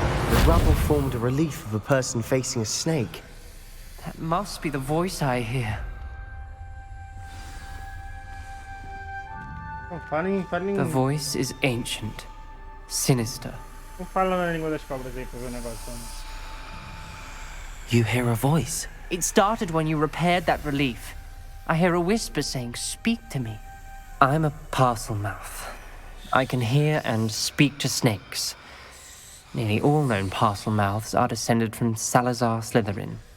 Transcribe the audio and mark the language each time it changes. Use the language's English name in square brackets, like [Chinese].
[English] The rubble formed a relief of a person facing a snake. That must be the voice I hear. [Portuguese] Falem. [English] The voice is ancient, sinister. [Portuguese] Fala na língua das cobras aí pra ver o negócio. [English] You hear a voice. It started when you repaired that relief. I hear a whisper saying, "Speak to me." I'm a parcel mouth. I can hear and speak to snakes. Nearly all known parcel mouths are descended from Salazar Slytherin.